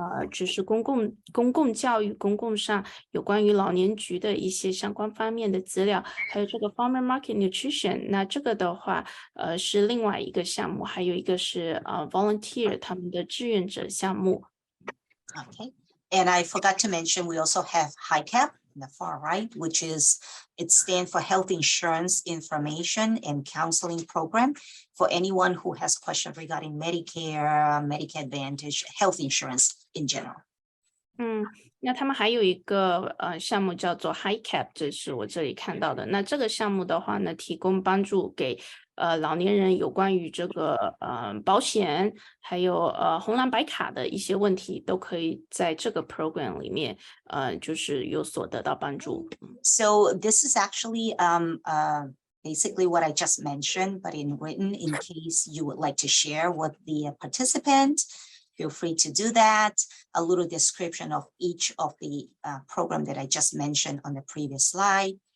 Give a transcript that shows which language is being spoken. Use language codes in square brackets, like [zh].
[zh] 只是公共教育、公共上有关于老年局的一些相关方面的资料，还有这个 Farmer Market Nutrition。那这个的话，是另外一个项目，还有一个是volunteer 他们的志愿者项目。 [en] Okay, and I forgot to mention we also have HICAP in the far right, which is it stands for Health Insurance Information and Counseling Program for anyone who has questions regarding Medicare, Medicare Advantage, health insurance in general. [zh] 那他们还有一个项目叫做 HICAP， 这是我这里看到的。那这个项目的话呢，提供帮助给老年人有关于这个保险，还有红蓝白卡的一些问题，都可以在这个 program 里面就是有所得到帮助。 [en] So this is actually basically what I just mentioned, but in written, in case you would like to share with the participant. Feel free to do that. A little description of each of the program that I just mentioned on the previous slide.